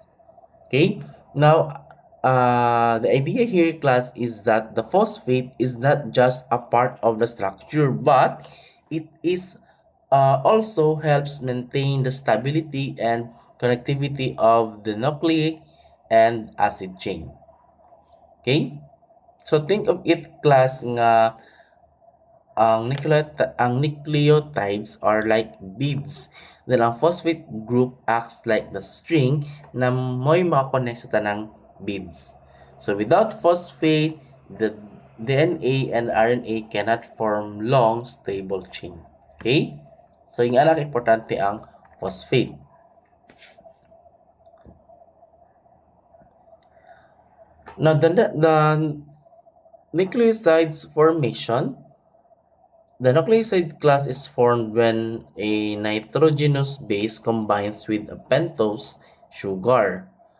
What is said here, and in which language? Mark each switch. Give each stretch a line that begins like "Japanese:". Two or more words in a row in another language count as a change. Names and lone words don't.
English: Okay, now the idea here class is that the phosphate is not just a part of the structure, but it is also helps maintain the stability and connectivity of the nucleic and acid chain. Okay, so think of it class
Cebuano: nga ang
English: nucleotides are like beads. Then ang phosphate group acts like the string
Cebuano: na mo'y makakonect sa tanang
English: beads. So without phosphate, the DNA and RNA cannot form long, stable chain.
Filipino: Okay? So yung anak importante ang phosphate.
English: Now the nucleosides formation, the nucleoside class is formed when a nitrogenous base combines with a pentose sugar.